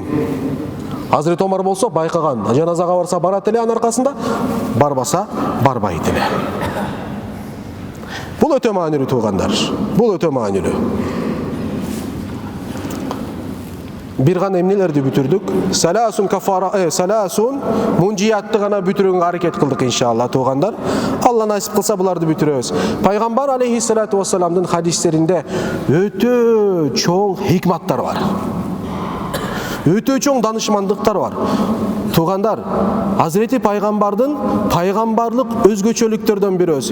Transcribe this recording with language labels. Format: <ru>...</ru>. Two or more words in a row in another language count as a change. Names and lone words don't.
<ky>Hazreti Omar болсо байкаган, жаназага барса барат эле, анын аркасында барбаса барбайт эле. Бул өтө маанилүү туугандар. Бул өтө маанилүү. Бир гана эмнелерди бүтүрдүк?</ky> <ar>ثلاث كفارات ثلاث منجيات</ar> <ky>гана бүтүрүүгө аракет кылдык иншалла туугандар. Алла насип кылса буларды бүтүрөбүз. Пайгамбар</ky> <ar>عليه الصلاة والسلام</ar> <ky>хадистеринде өтө чоң хикматтар бар. Өтө чоң данышмандыктар бар. Туугандар, Hazreti пайгамбардын пайгамбарлык өзгөчөлүктөрдөн бирөөсү.</ky>